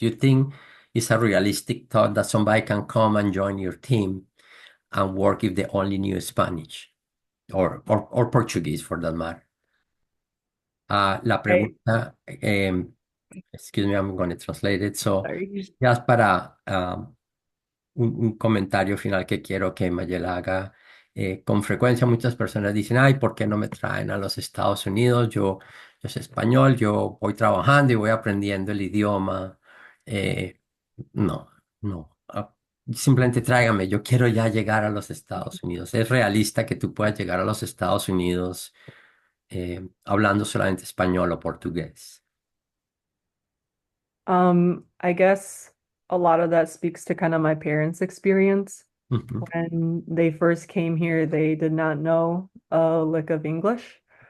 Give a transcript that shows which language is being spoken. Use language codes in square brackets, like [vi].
[en] You think it's a realistic thought that somebody can come and join your team and work if they only knew Spanish or Portuguese for that matter? [es] La [en] Right. [es] pregunta, [en] excuse me, I'm going to translate it. So, Sorry. [es] just para un comentario final que quiero que Mayela haga. Con frecuencia muchas personas dicen, ay, ¿por qué no me traen a los Estados Unidos? Yo soy español, yo voy trabajando y voy aprendiendo el idioma. Eh, no, no. Simplemente tráigame, yo quiero ya llegar a los Estados Unidos. Es realista que tú puedas llegar a los Estados Unidos hablando solamente español o portugués. [en] I guess a lot of that speaks to kind of my parents' experience. Ujú. When they first came here, they did not know a lick of English.